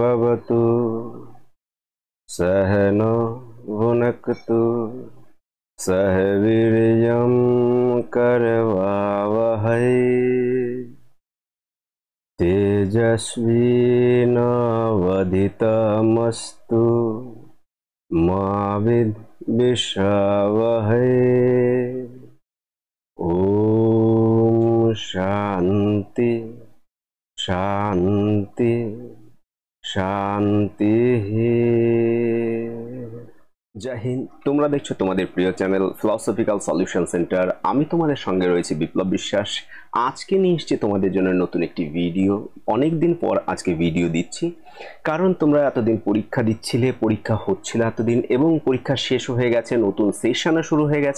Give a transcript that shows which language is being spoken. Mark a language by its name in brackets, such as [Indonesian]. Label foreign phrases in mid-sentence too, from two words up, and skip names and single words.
[Sanskrit] भुनक्तु सह नो भुनक्तु सह वीर्यं करवावहै तेजस्विनावधीतमस्तु मा विद्विषावहै। ओम शांति शांति शांति। [Hindi] जय हिंद। [Bangla] তোমরা দেখছো তোমাদের প্রিয় চ্যানেল ফিলোসফিক্যাল সলিউশন সেন্টার। আমি তোমাদের সঙ্গে রয়েছি বিপ্লব বিশ্বাস। আজকে নিয়ে এসেছি তোমাদের জন্য নতুন একটি ভিডিও। অনেক দিন পর আজকে ভিডিও দিচ্ছি, কারণ তোমরা এতদিন পরীক্ষা দিচ্ছিলে, পরীক্ষা হচ্ছিল এতদিন, এবং পরীক্ষা শেষ হয়ে গেছে, নতুন সেশনও শুরু হয়ে গেছে।